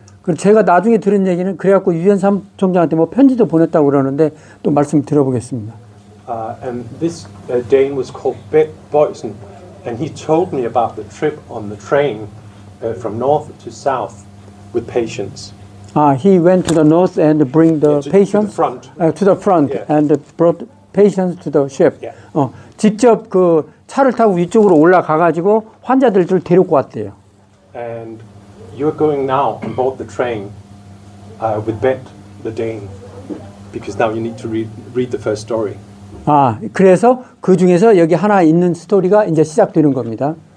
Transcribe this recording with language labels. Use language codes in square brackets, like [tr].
[ko] 그리고 제가 나중에 들은 얘기는 그래갖고 유엔 사무총장한테 뭐 편지도 보냈다고 그러는데 또 말씀 들어보겠습니다. [en] And this Dane was called Bert Boysen, and he told me about the trip on the train from north to south with patients. He went to the north and bring the patients to the front, yeah. And brought patients to the ship. Yeah. [ko] 직접 그 차를 타고 위쪽으로 올라가 가지고 환자들을 데리고 왔대요. [en] And you're going now on board the train with Bert, the Dane, because now you need to read the first story. [ko] 그래서 그 중에서 여기 하나 있는 스토리가 이제 시작되는 겁니다.